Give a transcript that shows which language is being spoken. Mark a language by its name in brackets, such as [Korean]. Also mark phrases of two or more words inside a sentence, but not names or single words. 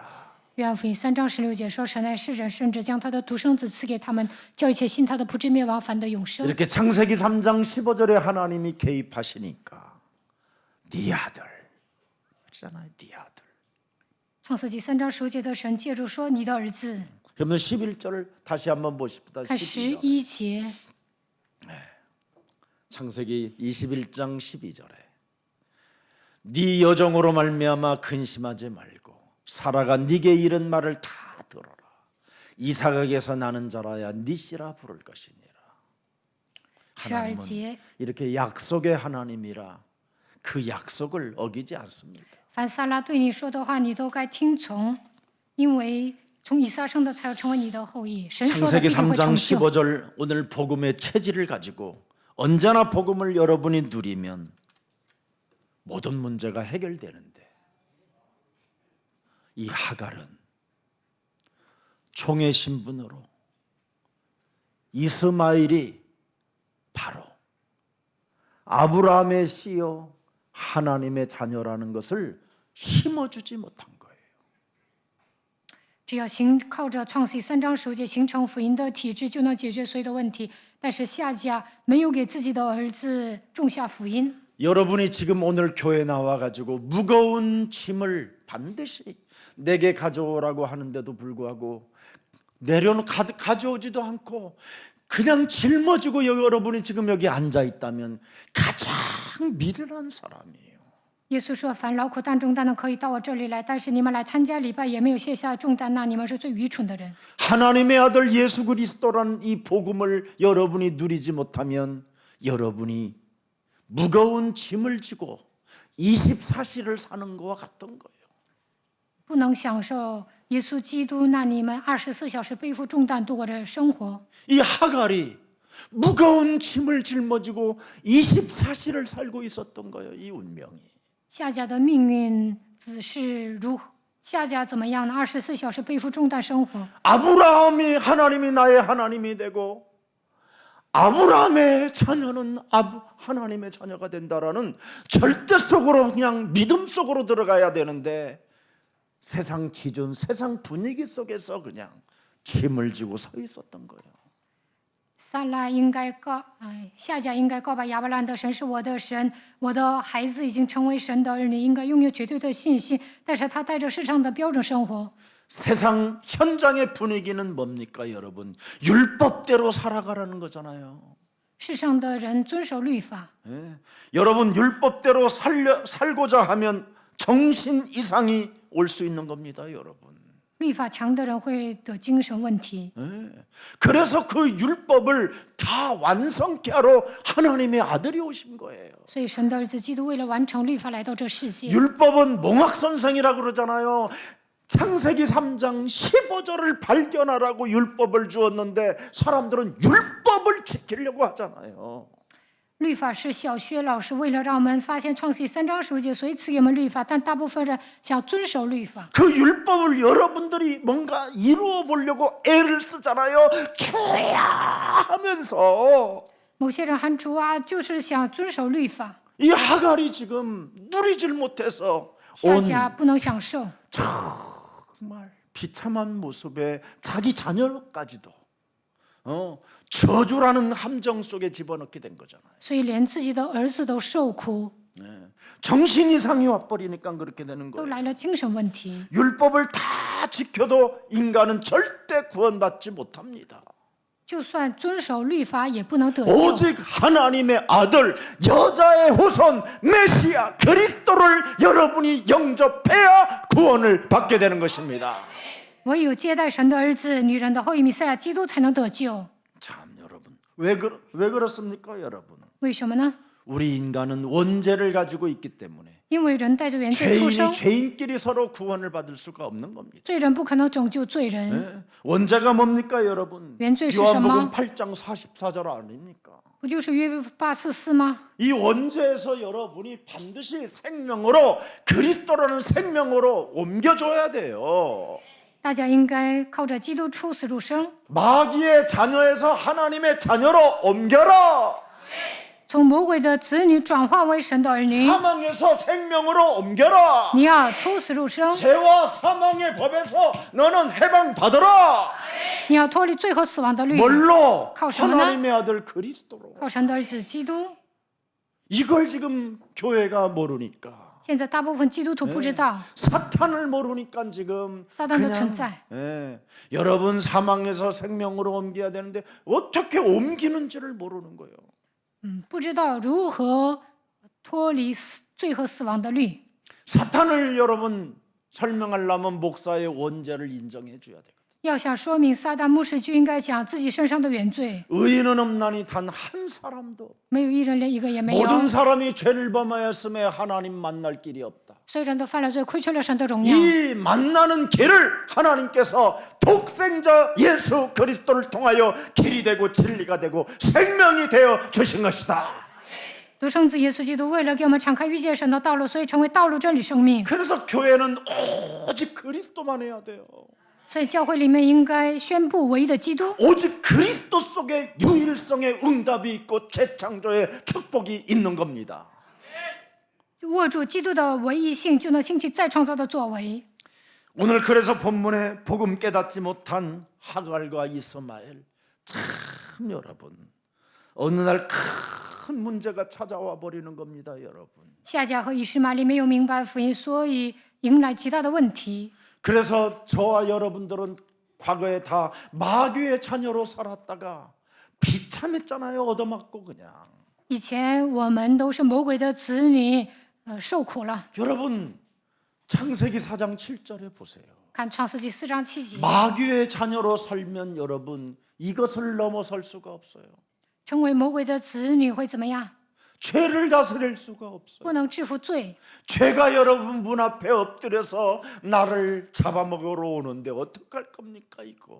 [Chinese] 约翰福音3章16节说：“神爱世人，甚至将他的独生子赐给他们，叫一切信他的不至灭亡，反得永生。” [Korean] 이렇게 창세기 3장 15절에 하나님이 개입하시니까 네 아들 그러잖아요. 네 아들. [Chinese] 创世纪3章15节的神借着说：“你的儿子。 [Korean] 그러면 11절을 다시 한번 보십시다. ” [Chinese] 看 [Korean] 12절. [Chinese] 11节， [Korean] 창세기 21장 12절에 네 여종으로 말미암아 근심하지 말고 사라가 네게 이른 말을 다 들어라. 이삭에게서 나는 자라야 네 씨라 부를 것이니라. [Chinese] 12 [Korean] 하나님은 [Chinese] 节， [Korean] 이렇게 약속의 하나님이라 그 약속을 어기지 않습니다. [Chinese] 凡撒拉对你说的话，你都该听从，因为从以撒生的才要成为你的后裔。神说的必 [Korean] 창세기 [Chinese] 定会 [Korean] 3장 [Chinese] 成就。 [Korean] 15절 오늘 복음의 체질을 가지고 언제나 복음을 여러분이 누리면 모든 문제가 해결되는데 이 하갈은 총의 신분으로 이스마엘이 바로 아브라함의 씨요 하나님의 자녀라는 것을 심어주지 못한 거예요. [Chinese] 只要靠着创世3章15节形成福音的体制，就能解决所有的问题。但是夏甲没有给自己的儿子种下福音。 [Korean] 여러분이 지금 오늘 교회 나와가지고 무거운 짐을 반드시 내게 가져오라고 하는데도 불구하고 가져오지도 않고 그냥 짊어지고 여러분이 지금 여기 앉아 있다면 가장 미련한 사람이에요. [Chinese] 耶稣说：“凡劳苦担重担的，可以到我这里来。但是你们来参加礼拜，也没有卸下重担，那你们是最愚蠢的人。” [Korean] 하나님의 아들 예수 그리스도라는 이 복음을 여러분이 누리지 못하면 여러분이 무거운 짐을 지고 24시를 사는 것과 같은 거예요. [Chinese] 不能享受耶稣基督，那你们24小时背负重担度过着生活。 [Korean] 이 하갈이 무거운 짐을 짊어지고 24시를 살고 있었던 거예요. 이 운명이. [Chinese] 夏甲的命运只是如何？夏甲怎么样呢？24小时背负重担生活。 [Korean] 아브라함이 하나님이 나의 하나님이 되고 아브라함의 자녀는 하나님의 자녀가 된다라는 절대 속으로 그냥 믿음 속으로 들어가야 되는데 세상 기준, 세상 분위기 속에서 그냥 짐을 지고 서 있었던 거예요. [Chinese] 撒拉应该夏甲应该告白亚伯兰的神是我的神，我的孩子已经成为神的儿女，应该拥有绝对的信心。但是他带着世上的标准生活。 [Korean] 세상 현장의 분위기는 뭡니까, 여러분? 율법대로 살아가라는 거잖아요. [Chinese] 世上的人遵守律法， [Korean] 여러분 율법대로 살고자 하면 정신 이상이 올 수 있는 겁니다, 여러분. [Chinese] 律法强的人会得精神问题。 [Korean] 그래서 그 율법을 다 완성케 하러 하나님의 아들이 오신 거예요. [Chinese] 所以神的儿子基督为了完成律法来到这世界。 [Korean] 율법은 몽학선생이라고 그러잖아요. 창세기 3장 15절을 발견하라고 율법을 주었는데 사람들은 율법을 지키려고 하잖아요. [Chinese] 律法是小学老师为了让我们发现创世3章15节，所以赐给我们律法。但大部分人想遵守律法。 [Korean] 그 율법을 여러분들이 뭔가 이루어 보려고 애를 쓰잖아요. 주야 하면서 [Chinese] 某些人喊主啊，就是想遵守律法。 [Korean] 이 하갈이 지금 누리질 못해서 [Chinese] 夏甲不能享受， [Korean] 정말 비참한 모습에 자기 자녀까지도 저주라는 함정 속에 집어넣게 된 거잖아요. [Chinese] 所以连自己的儿子都受苦。 [Korean] 정신 이상이 와버리니까 그렇게 되는 [Chinese] 都 [Korean] 거예요. [Chinese] 来了精神问题。 [Korean] 율법을 다 지켜도 인간은 절대 구원받지 못합니다. [Chinese] 就算遵守律法，也不能得救。 [Korean] 오직 하나님의 아들, 여자의 후손, 메시아, 그리스도를 여러분이 영접해야 구원을 받게 되는 것입니다. [Chinese] 唯有接待神的儿子，女人的后裔弥赛亚基督，才能得救。 [Korean] 참 여러분, 왜 그렇습니까, 여러분? [Chinese] 为什么呢？ [Korean] 우리 인간은 원죄를 가지고 있기 때문에 [Chinese] 因为人带着原罪出生， [Korean] 죄인끼리 서로 구원을 받을 수가 없는 겁니다. [Chinese] 罪人不可能拯救罪人。 [Korean] 원죄가 뭡니까, 여러분? [Chinese] 原罪是什么？ [Korean] 요한복음 8장 44절 아닙니까? [Chinese] 不就是约八44吗？ [Korean] 이 원죄에서 여러분이 반드시 생명으로 그리스도라는 생명으로 옮겨줘야 돼요. [Chinese] 大家应该靠着基督出死入生， [Korean] 마귀의 자녀에서 하나님의 자녀로 옮겨라. [Chinese] 从魔鬼的子女转化为神的儿女。 [Korean] 사망에서 생명으로 옮겨라. [Chinese] 你要出死入生， [Korean] 죄와 사망의 법에서 너는 해방받아라. [Chinese] 你要脱离罪和死亡的律， [Korean] 뭘로? 가오시구나. 하나님의 아들 그리스도로. [Chinese] 靠神的儿子基督。 [Korean] 이걸 지금 교회가 모르니까, [Chinese] 现在大部分基督徒不知道， [Korean] 사탄을 모르니까 지금 사단도 존재. 여러분 사망에서 생명으로 옮겨야 되는데 어떻게 옮기는지를 모르는 거예요. [Chinese] 不知道如何脱离罪和死亡的律。 [Korean] 사탄을 여러분 설명하려면 목사의 원죄를 인정해 줘야 되거든요. [Chinese] 要想说明撒旦牧师就应该讲自己身上的原罪， [Korean] 의인은 없나니 단 한 사람도. [Chinese] 没有一人连一个也没有。 [Korean] 모든 사람이 죄를 범하였음에 하나님 만날 길이 없다. [Chinese] 所有人都犯了罪，亏缺了神的荣耀。 [Korean] 이 만나는 길을 하나님께서 독생자 예수 그리스도를 통하여 길이 되고 진리가 되고 생명이 되어 주신 것이다. [Chinese] 独生子耶稣基督为了给我们敞开遇见神的道路，所以成为道路、真理、生命。 [Korean] 그래서 교회는 오직 그리스도만 해야 돼요. [Chinese] 所以教会里面应该宣布唯一的基督， [Korean] 오직 그리스도 속에 유일성의 응답이 있고 재창조의 축복이 있는 겁니다. [Chinese] 握住基督的唯一性，就能兴起再创造的作为。 [Korean] 오늘 그래서 본문에 복음 깨닫지 못한 하갈과 이스마엘, 참 여러분 어느 날 큰 문제가 찾아와 버리는 겁니다, 여러분. [Chinese] 夏甲和以实玛利没有明白福音，所以迎来极大的问题。 [Korean] 그래서 저와 여러분들은 과거에 다 마귀의 자녀로 살았다가 비참했잖아요. 얻어맞고 그냥. [Chinese] 以前我们都是魔鬼的子女，受苦了。 [Korean] 여러분 창세기 4장 7절에 보세요. [Chinese] 看创世纪4章7节， [Korean] 마귀의 자녀로 살면 여러분 이것을 넘어설 수가 없어요. [Chinese] 成为魔鬼的子女会怎么样？ [Korean] 죄를 다스릴 수가 없어요. [Chinese] 不能制服罪。 [Korean] 죄가 여러분 문 앞에 엎드려서 나를 잡아먹으러 오는데 어떡할 겁니까 이거?